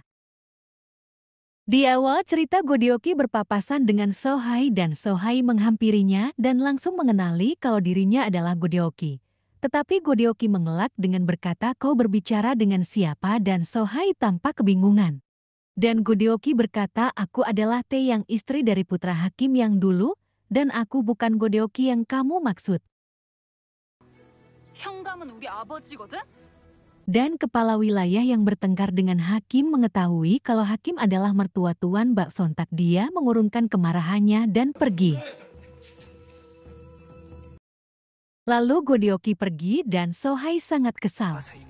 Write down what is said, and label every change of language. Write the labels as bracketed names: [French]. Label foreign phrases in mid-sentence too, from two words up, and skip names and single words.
[Indonesian] Di awal cerita Godioki berpapasan dengan Sohai dan Sohai menghampirinya dan langsung mengenali kalau dirinya adalah Godioki. Tetapi Godioki mengelak dengan berkata kau berbicara dengan siapa dan Sohai tampak kebingungan. Dan Godioki berkata aku adalah Tae yang istri dari putra hakim yang dulu dan aku bukan Godioki yang kamu maksud. [Korean] 현감은 우리 아버지거든? [Indonesian] Dan kepala wilayah yang bertengkar dengan hakim mengetahui kalau hakim adalah mertua Tuan Bak. Sontak dia mengurungkan kemarahannya dan pergi. Lalu Godioki pergi dan Sohai sangat kesal.